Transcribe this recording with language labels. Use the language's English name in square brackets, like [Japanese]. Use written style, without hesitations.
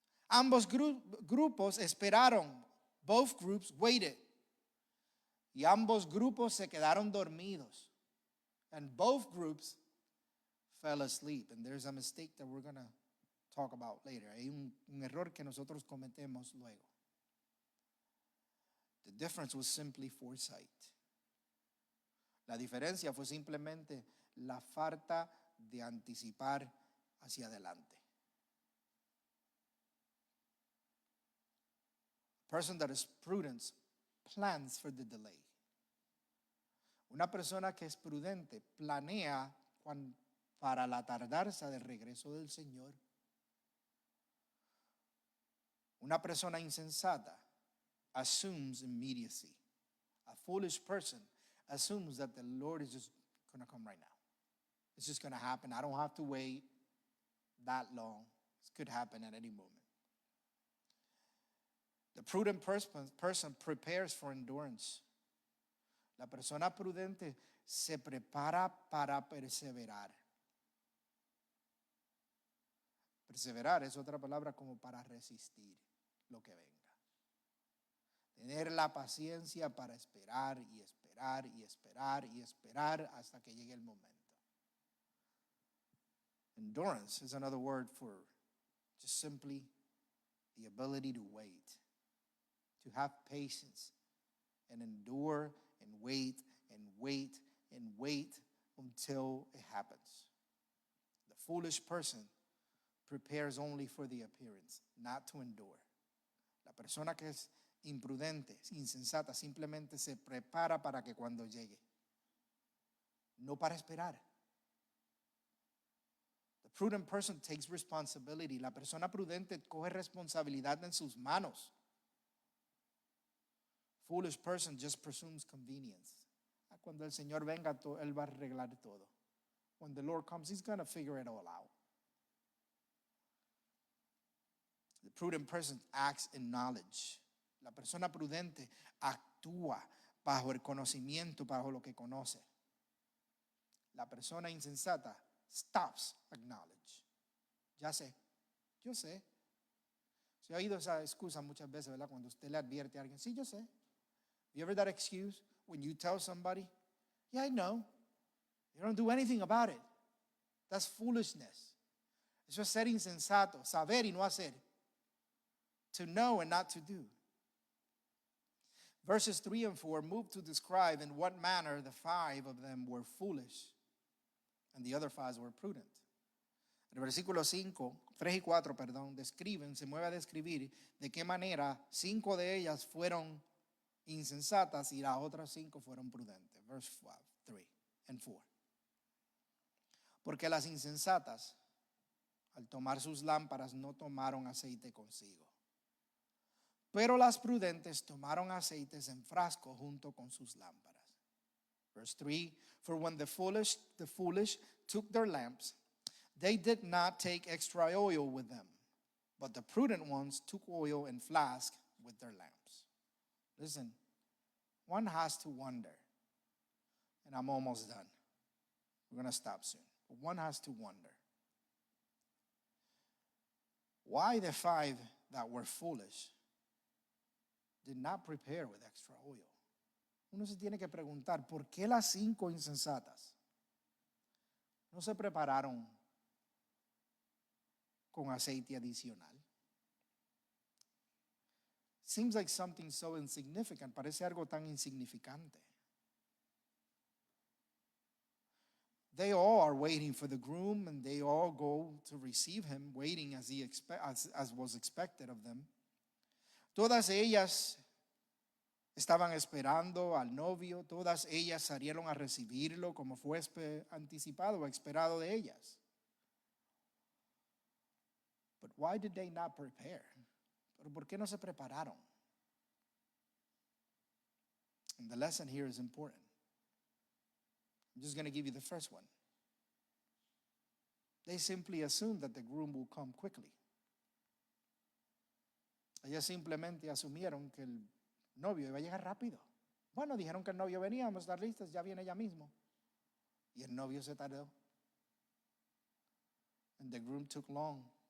[Spanish] Ambos grupos esperaron. [English] Both groups waited. [Spanish] Y ambos grupos se quedaron dormidos. [English] And both groups fell asleep. And there's a mistake that we're going to talk about later. [Spanish] Hay un error que nosotros cometemos luego. [English] The difference was simply foresight. [Spanish] La diferencia fue simplemente la falta de anticipar hacia adelante. [English] A person that is prudent plans for the delay. [Spanish] Una persona que es prudente planea para la tardanza del regreso del Señor. Una persona insensata [English] assumes immediacy. A foolish person assumes that the Lord is just going to come right now. It's just going to happen. I don't have to wait that long. It could happen at any moment. The prudent person prepares for endurance. [Spanish] La persona prudente se prepara para perseverar. Perseverar es otra palabra como para resistir lo que venga. Tener la paciencia para esperar y esperar y esperar y esperar hasta que llegue el momento. [English] Endurance is another word for just simply the ability to wait, to have patience and endure and wait and wait and wait until it happens. The foolish person prepares only for the appearance, not to endure. [Spanish] La persona que es imprudente, insensata, simplemente se prepara para que cuando llegue, no para esperar. [English] The prudent person takes responsibility. [Spanish] La persona prudente coge responsabilidad en sus manos. [English] Foolish person just presumes convenience. [Spanish] Cuando el Señor venga, Él va a arreglar todo. [English] When the Lord comes, He's going to figure it all out. The prudent person acts in knowledge. [Spanish] La persona prudente actúa bajo el conocimiento, bajo lo que conoce. La persona insensata [English] stops acknowledge. [Spanish] Ya sé, yo sé. Se ha oído esa excusa muchas veces, ¿verdad? Cuando usted le advierte a alguien, sí, yo sé. [English] You ever that excuse when you tell somebody, yeah, I know. You don't do anything about it. That's foolishness. [Spanish] Eso es ser insensato, saber y no hacer. [English] To know and not to do. Verses 3 and 4 move to describe in what manner the 5 of them were foolish and the other 5 were prudent. [Spanish] El versículo 5, 3 y 4, describen, se mueve a describir de qué manera 5 de ellas fueron insensatas y las otras 5 fueron prudentes. [English] Verse 5, 3 and 4. [Spanish] Porque las insensatas, al tomar sus lámparas, no tomaron aceite consigo. Pero las prudentes tomaron aceites en frasco junto con sus lámparas. [English] Verse 3, for when the foolish took their lamps, they did not take extra oil with them, but the prudent ones took oil in flask with their lamps. Listen, one has to wonder, and I'm almost done. We're going to stop soon. But one has to wonder, why the 5 that were foolish did not prepare with extra oil. [Spanish] Uno se tiene que preguntar, ¿por qué las 5 insensatas no se prepararon con aceite adicional? [English] Seems like something so insignificant. [Spanish] Parece algo tan insignificante. [English] They all are waiting for the groom, and they all go to receive him, waiting as was expected of them. [Spanish] Todas ellas estaban esperando al novio, todas ellas salieron a recibirlo como fue anticipado o esperado de ellas. [English] But why did they not prepare? [Spanish] ¿Pero por qué no se prepararon? [English] And the lesson here is important. I'm just going to give you the first one. They simply assumed that the groom will come quickly. [Spanish] Ellas simplemente asumieron que el novio iba a llegar rápido. Bueno, dijeron que el novio venía, vamos a estar listos, ya viene ya mismo. Y el novio se tardó. [English] And the groom took long.